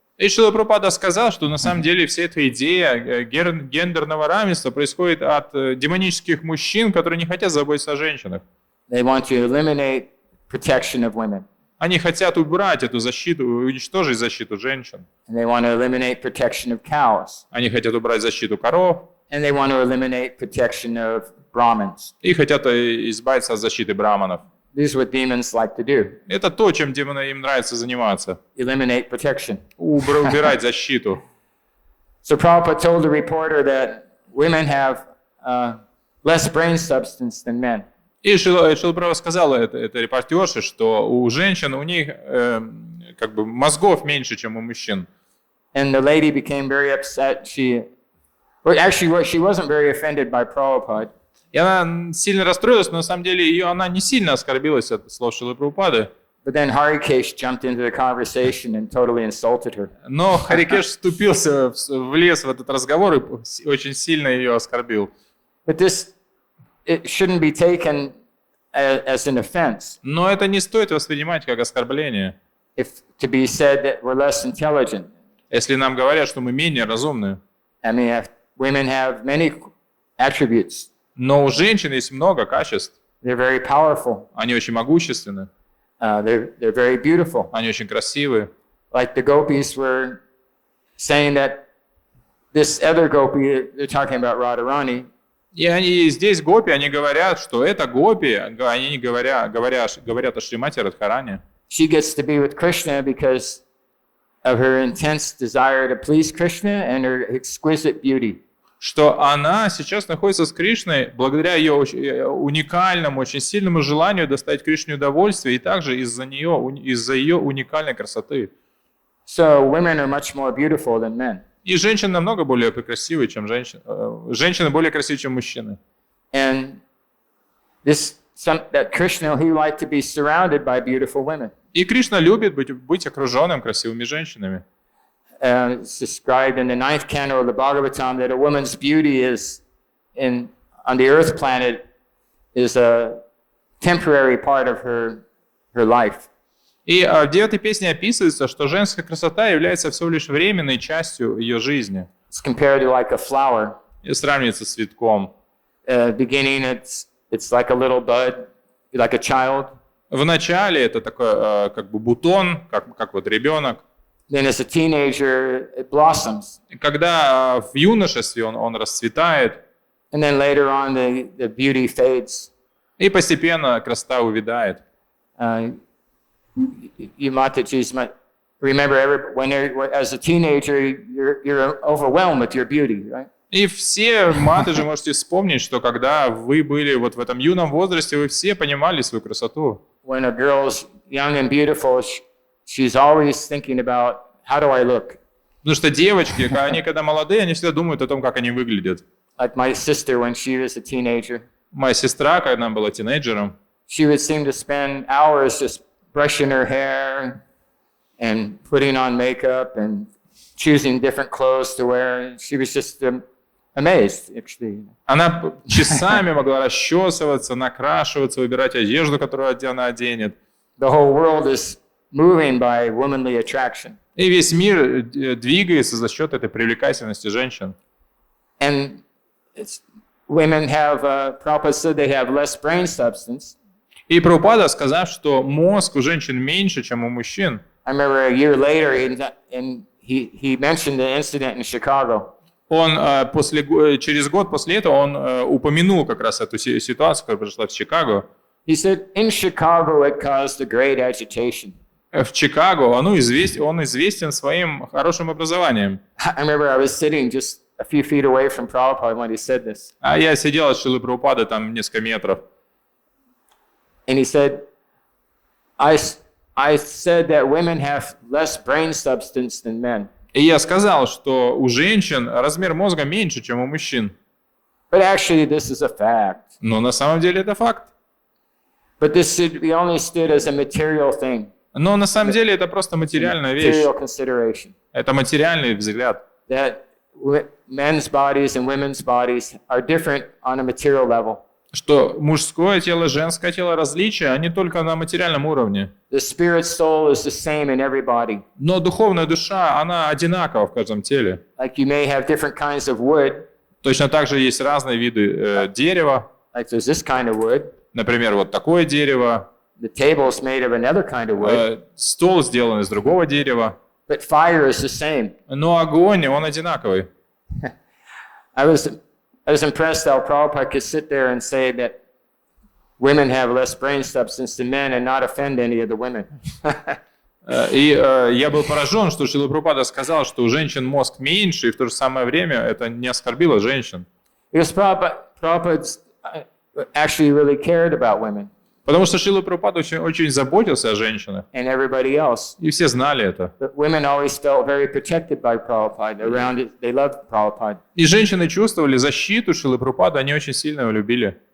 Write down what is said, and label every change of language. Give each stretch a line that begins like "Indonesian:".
Russian: И Шрила Прабхупада сказал, что на самом деле вся эта идея гендерного равенства происходит от демонических мужчин, которые не хотят заботиться о женщинах.
English: They want to eliminate protection of women.
Russian: Они хотят убрать эту защиту, уничтожить защиту женщин.
English: And they want to eliminate protection of cows.
Russian: Они хотят убрать защиту коров.
English: And they want to eliminate protection of Brahmins.
Russian: И хотят избавиться от защиты браманов.
English: This is what demons like to do.
Russian: Это то, чем демонам им нравится заниматься.
English: Eliminate protection.
Russian: Убирать защиту.
English: So Prabhupada told the reporter that women have less brain substance than men.
Russian: И Шрила Прабхупада сказала это репортерше, что у женщин, у них как бы мозгов меньше, чем у мужчин.
English: And the lady became very upset. She wasn't very offended by Prabhupada.
Russian: И она сильно расстроилась, но на самом деле она не сильно оскорбилась от слов Шрилы Прабхупады.
English: But then Harikesh jumped into the conversation and totally insulted her.
Russian: Но Харикеш вступился, влез в этот разговор и очень сильно ее оскорбил.
English: But it shouldn't be taken as an offense.
Russian: Но это не стоит воспринимать как оскорбление.
English: If to be said that we're less intelligent.
Russian: Если нам говорят, что мы менее разумны.
English: I mean, women have many attributes.
Russian: Но у женщин есть много качеств.
English: They're very powerful.
Russian: Они очень могущественны.
English: They're very beautiful.
Russian: Они очень красивые.
English: Like the gopis were saying that this other gopi, they're talking about Radharani.
Russian: И они здесь гопи, они говорят, что это гопи, они говорят о Шримати Радхарани.
English: She gets to be with Krishna because of her intense desire to please Krishna and her exquisite beauty.
Russian: Что она сейчас находится с Кришной благодаря ее уникальному, очень сильному желанию доставить Кришне удовольствие и также из-за ее уникальной красоты.
English: So women are much more beautiful than men.
Russian: И женщины намного более красивые, чем женщины. Женщины более красивые, чем мужчины.
English: And that Krishna, he liked to be surrounded by beautiful women.
Russian: И Кришна любит быть окруженным красивыми женщинами.
English: It's described in the 9th canto of the Bhagavatam that a woman's beauty on the earth planet is a temporary part of her life.
Russian: И в 9-й песне описывается, что женская красота является всего лишь временной частью ее жизни.
English: It's compared to like a flower.
Russian: И сравнивается с цветком.
English: Beginning, it's like a little bud, like a child.
Russian: В начале это такой как бы бутон, как вот ребенок.
English: Then as a teenager, it blossoms.
Russian: Когда в юношестве он расцветает.
English: And then later on, the beauty fades.
Russian: И постепенно красота увядает.
English: You Mataji's remember as a teenager, you're overwhelmed with your beauty, right?
Russian: И все матаджи можете вспомнить, что когда вы были вот в этом юном возрасте, вы все понимали свою красоту.
English: When a girl's young and beautiful, she's always thinking about how do I look.
Russian: Потому что девочки, они когда молодые, они всегда думают о том, как они выглядят.
English: Like my sister when she was a teenager.
Russian: Моя сестра, когда она была тинейджером,
English: she would seem to spend hours just brushing her hair and putting on makeup and choosing different clothes to wear. She was just amazed, actually.
Russian: Она часами могла расчесываться, накрашиваться, выбирать одежду, которую она оденет.
English: The whole world is moving by womanly attraction.
Russian: И весь мир двигается за счет этой привлекательности женщин.
English: And women have, Prabhupada said they have less brain substance.
Russian: И Прабхупада, сказав, что мозг у женщин меньше, чем у мужчин,
English: I remember a year later, he mentioned the incident in Chicago.
Russian: он через год после этого он упомянул как раз эту ситуацию, которая произошла в Чикаго.
English: He said, in Chicago it caused a great agitation.
Russian: В Чикаго он известен своим хорошим образованием.
English: I remember I was sitting just a few feet away from Prabhupada when he said this.
Russian: А я сидел от Шрилы Прабхупады там несколько метров.
English: And he said, I said that women have less brain substance than men.
Russian: И я сказал, что у женщин размер мозга меньше, чем у мужчин.
English: But actually this is a fact.
Russian: Но на самом деле это факт.
English: But this should be only stood as a material thing.
Russian: Но на самом деле это просто материальная вещь.
English: Material consideration.
Russian: Это материальный взгляд.
English: That men's bodies and women's bodies are different on a material level.
Russian: Что мужское тело, женское тело различия, они только на материальном уровне.
English: The spirit soul is the same in every body.
Russian: Но духовная душа, она одинакова в каждом теле.
English: Like you may have different kinds of wood.
Russian: Точно так же есть разные виды дерева.
English: Like there's this kind of wood.
Russian: Например, вот такое дерево.
English: The table is made of another kind of wood.
Russian: Стол сделан из другого дерева.
English: But fire is the same.
Russian: Но огонь, он одинаковый.
English: I was impressed how Prabhupada could sit there and say that women have less brain substance than men and not offend any of the women.
Russian: И я был поражен, что Шрила Прабхупада сказал, что у женщин мозг меньше, и в то же самое время это не оскорбило женщин.
English: Because Prabhupada actually really cared about women.
Russian: Потому что Шрила Прабхупада очень заботился о женщинах.
English: And everybody else.
Russian: И все знали это.
English: But women always felt very protected by Prabhupada. Around it, they loved Prabhupada.
Russian: И женщины чувствовали защиту Шрилы Прабхупады, они очень сильно его любили.